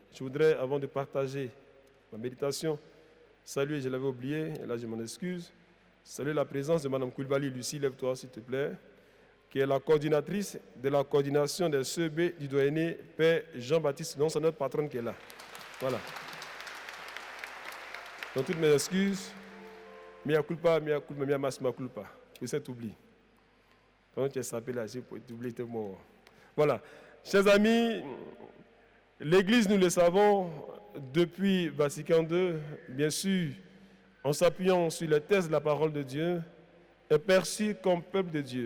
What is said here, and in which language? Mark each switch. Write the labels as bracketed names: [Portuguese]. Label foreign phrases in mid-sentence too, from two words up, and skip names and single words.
[French] Je voudrais, avant de partager ma méditation, saluer, je l'avais oublié, et là je m'en excuse, saluer la présence de Mme Koulibaly. Lucie, lève-toi s'il te plaît, qui est la coordinatrice de la coordination des CEB du doyenné Père Jean-Baptiste, donc c'est notre patronne qui est là. Voilà. Donc toutes mes excuses, [Latin] mea culpa, mea mas, mea culpa, [French] que cet oubli. Quand tu es sapé là, j'ai oublié tes mots. Voilà. Chers amis, l'Église, nous le savons, depuis Vatican II, bien sûr, en s'appuyant sur les textes de la parole de Dieu, est perçu comme peuple de Dieu.